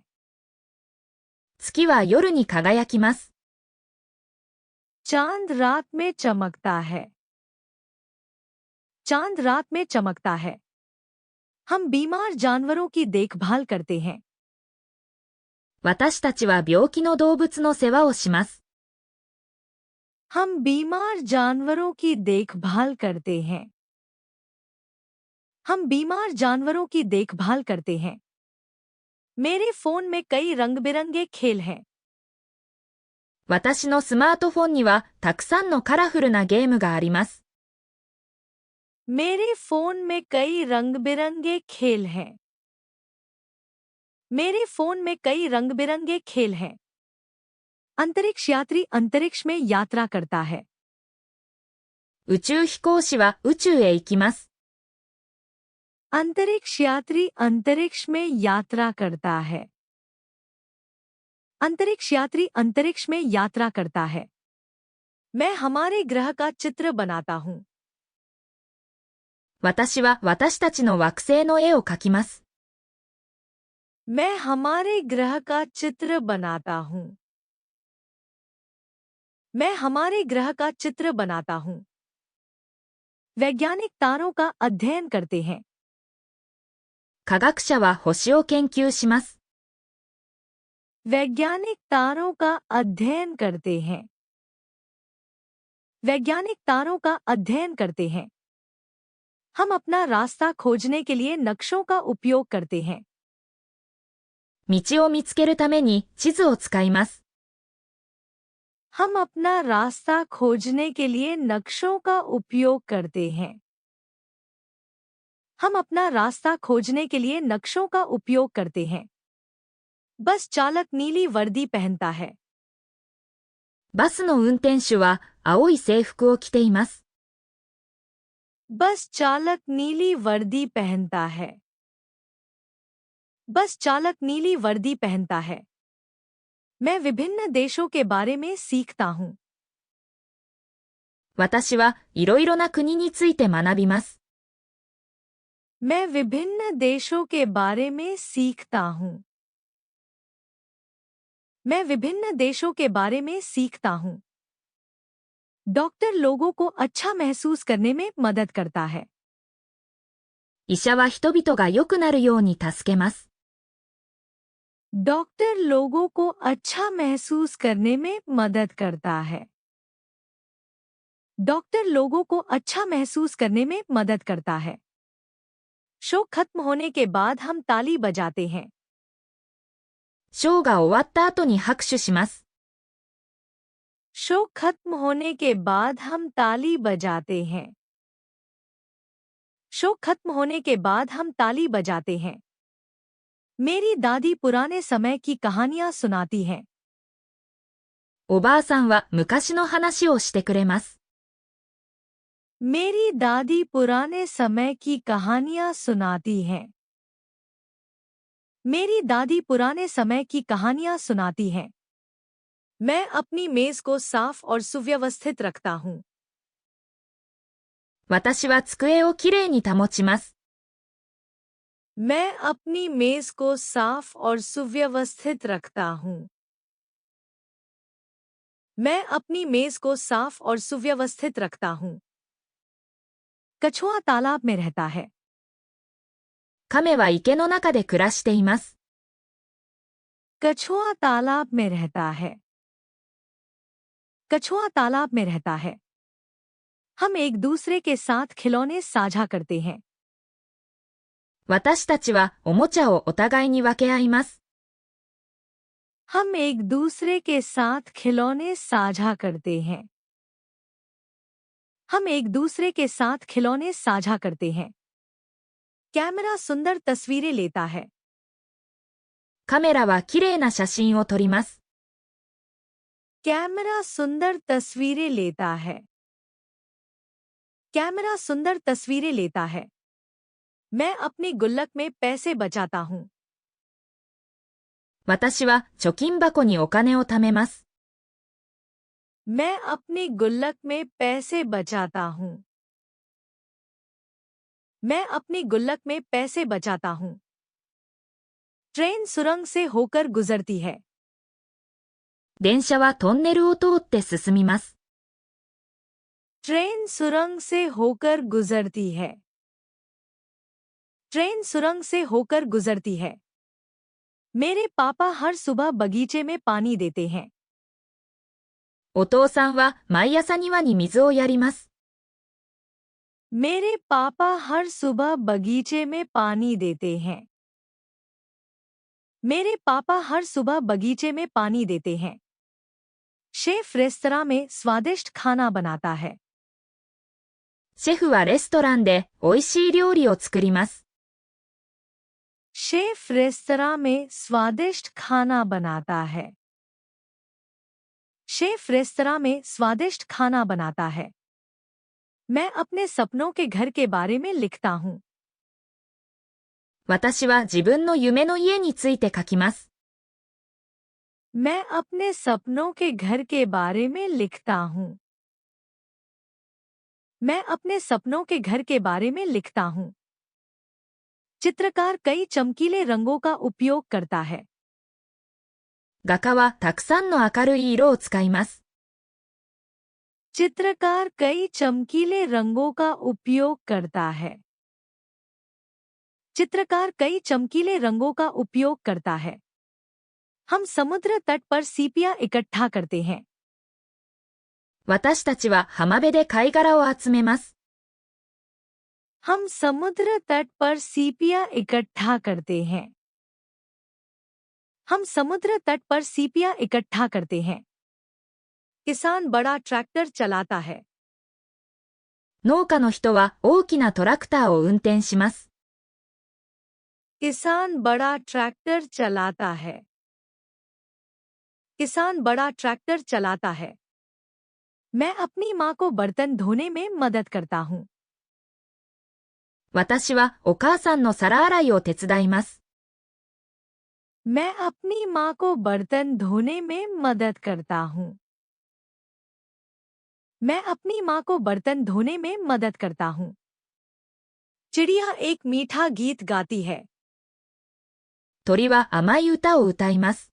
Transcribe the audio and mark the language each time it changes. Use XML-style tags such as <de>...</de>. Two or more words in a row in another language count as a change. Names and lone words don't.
<ja>月は夜に輝きます。</ja> <hi>चांद रात में चमकता है। चांद रात में चमकता है। हम बीमार जानवरों की देखभाल करते हैं।</hi> <ja>私たちは病気の動物の世話をします。</ja> <hi>हम बीमार जानवरों की देखभाल करते हैं। हम बीमार जानवरों की देखभाल करते हैं। मेरे फोन में कई रंग बिरंगे खेल हैं।</hi> <ja>私のスマートフォンにはたくさんのカラフルなゲームがあります。</ja> <hi>मेरे फोन में कई रंग बिरंगे खेल हैं। मेरे फोन में कई रंग बिरंगे खेल हैं। अंतरिक्ष यात्री अंतरिक्ष में यात्रा करता है।</hi> <ja>宇宙飛行士は宇宙へ行きます。</ja> <hi>अंतरिक्ष यात्री अंतरिक्ष में यात्रा करता है। अंतरिक्ष यात्री अंतरिक्ष में यात्रा करता है। मैं हमारे ग्रह का चित्र बनाता हूँ।</hi> <ja>私は私たちの惑星の絵を描きます。</ja> <hi>मैं हमारे ग्रह का चित्र बनाता हूँ। मैं हमारे ग्रह का चित्र बनाता हूँ। वैज्ञानिक तारों का अध्ययन करते हैं।</hi> <ja>科学者は星を研究します。</ja> <hi>वैज्ञानिक तारों का अध्ययन करते हैं। वैज्ञानिक तारों का अध्ययन करते हैं। हम अपना रास्ता खोजने के लिए नक्शों का उपयोग करते हैं।</hi> <ja>道を見つけるために地図を使います。</ja> <hi>हम अपना रास्ता खोजने के लिए नक्शों का उपयोग करते हैं। हम अपना रास्ता खोजने के लिए नक्शों का उपयोग करते हैं। बस चालक नीली वर्दी पहनता है।</hi> <ja>バスの運転手は青い制服を着ています。</ja> <hi>बस चालक नीली वर्दी पहनता है। बस चालक नीली वर्दी पहनता है। मैं विभिन्न देशों के बारे में सीखता हूँ।</hi> <ja>私はいろいろな国について学びます。</ja> <hi>मैं विभिन्न देशों के बारे में सीखता हूँ। मैं विभिन्न देशों के बारे में सीखता हूँ। डॉक्टर लोगों को अच्छा महसूस करने में मदद करता है।</hi> <ja>医者は人々が良くなるように助けます。</ja> <hi>डॉक्टर लोगों को अच्छा महसूस करने में मदद करता है। डॉक्टर लोगों को अच्छा महसूस करने में मदद करता है। शो खत्म होने के बाद हम ताली बजाते हैं।</hi> <ja>ショーが終わった後に拍手します。</ja> <hi>शो खत्म होने के बाद हम ताली बजाते हैं। शो खत्म होने के बाद हम ताली बजाते हैं। मेरी दादी पुराने समय की कहानियां सुनाती हैं।</hi> <ja>おばあさんは昔の話をしてくれます。</ja> <hi>मेरी दादी पुराने समय की कहानियां सुनाती हैं। मेरी दादी पुराने समय की कहानियां सुनाती हैं। मैं अपनी मेज को साफ और सुव्यवस्थित रखता हूँ।</hi> <ja>私は机をきれいに保ちます。</ja> <hi>मैं अपनी मेज को साफ और सुव्यवस्थित रखता हूँ। मैं अपनी मेज को साफ और सुव्यवस्थित रखता हूँ। कछुआ तालाब में रहता है।</hi> <ja>亀は池の中で暮らしています。</ja> <hi>कछुआ तालाब में रहता है। कछुआ तालाब में रहता है। हम एक दूसरे के साथ खिलौने साझा करते हैं।</hi> <ja>私たちはおもちゃをお互いに分け合います。</ja> <hi>हम एक दूसरे के साथ खिलौने साझा करते हैं। हम एक दूसरे के साथ खिलौने साझा करते हैं। कैमरा सुंदर तस्वीरें लेता है।</hi> <ja>カメラは綺麗な写真を撮ります。</ja> <hi>कैमरा सुंदर तस्वीरें लेता है। कैमरा सुंदर तस्वीरें लेता है। मैं अपनी गुल्लक में पैसे बचाता हूँ।</hi> <ja>私は貯金箱にお金を貯めます。</ja> <hi>मैं अपनी गुल्लक में पैसे बचाता हूँ। मैं अपनी गुल्लक में पैसे बचाता हूँ। ट्रेन सुरंग से होकर गुजरती है।</hi> <ja>電車はトンネルを通って進みます。</ja> <hi>ट्रेन सुरंग से होकर गुजरती है। ट्रेन सुरंग से होकर गुजरती है। मेरे पापा हर सुबह बगीचे में पानी देते हैं।</hi> <ja>お父さんは毎朝庭に水をやります。</ja> <hi>मेरे पापा हर सुबह बगीचे में पानी देते हैं। मेरे पापा हर सुबह बगीचे में पानी देते हैं। शेफ रेस्तरां में स्वादिष्ट खाना बनाता है।</hi> <ja>シェフはレストランで美味しい料理を作ります。</ja> <hi>शेफ रेस्तरां में स्वादिष्ट खाना बनाता है। शेफ रेस्तरां में स्वादिष्ट खाना बनाता है। मैं अपने सपनों के घर के बारे में लिखता हूँ।</hi> <ja>私は自分の夢の家について書きます。</ja> <hi>मैं अपने सपनों के घर के बारे में लिखता हूँ। मैं अपने सपनों के घर के बारे में लिखता हूँ। चित्रकार कई चमकीले रंगों का उपयोग करता है।</hi> <ja>画家はたくさんの明るい色を使います。</ja> <hi>चित्रकार कई चमकीले रंगों का उपयोग करता है। चित्रकार कई चमकीले रंगों का उपयोग करता है। हम समुद्र तट पर सीपियां इकट्ठा करते हैं।</hi> <ja>私たちは浜辺で貝殻を集めます。</ja> <hi>हम समुद्र तट पर सीपियां इकट्ठा करते हैं। हम समुद्र तट पर सीपियां इकट्ठा करते हैं। किसान बड़ा ट्रैक्टर चलाता है।</hi> <ja>農家の人は大きなトラクターを運転します。</ja> <hi>किसान बड़ा ट्रैक्टर चलाता है। किसान बड़ा ट्रैक्टर चलाता है। मैं अपनी माँ को बर्तन धोने में मदद करता हूँ।</hi> <ja>私はお母さんの皿洗いを手伝います。</ja> <hi>मैं अपनी माँ को बर्तन धोने में मदद करता हूँ। मैं अपनी माँ को बर्तन धोने में मदद करता हूँ। चिड़िया एक मीठा गीत गाती है।</hi> <ja>鳥は甘い歌を歌います。</ja>